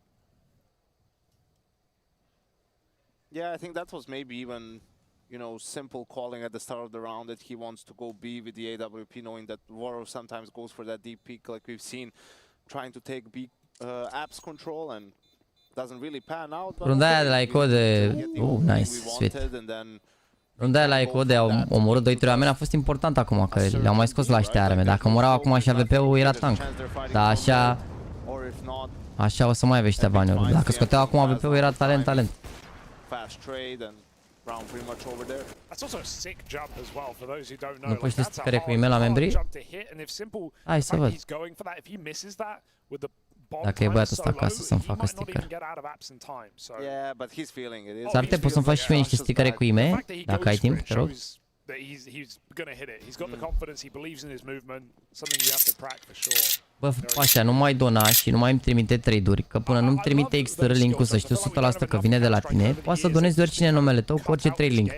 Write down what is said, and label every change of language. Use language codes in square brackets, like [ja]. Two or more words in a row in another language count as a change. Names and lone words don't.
[en] Yeah, I think that was maybe even, you know, Simple calling at the start of the round that he wants to go B with the AWP, knowing that Waro sometimes goes for that deep peek like we've seen, trying to take B apps control and doesn't really pan out. [ro] Runda aia de la Eco de... [en] nice, sweet. [ro] Runda aia la Eco de au omorât 2-3 oameni a fost important acum, că le-au mai scos la ăștia arme. Dacă omorau acum și AWP-ul era tank. Dar așa o să mai aveți ăștia bani. Dacă scoteau acum AWP-ul era talent. [en] Fast trade and round pretty much over there. That's also a sick jump as well for those who don't know. [ro] Nu poți să scrie cu email la membrii? Hai să văd. Dacă e băiatul ăsta acasă să-mi facă sticker. S-ar putea poți să-mi faci și mie niște stickere cu email, dacă ai timp, te rog. Bă, așa, nu mai dona și nu mai îmi trimite trade-uri, că până nu-mi trimite extra link-ul să știu 100% că vine de la tine, poți să donezi oricine numele tău cu orice trade link.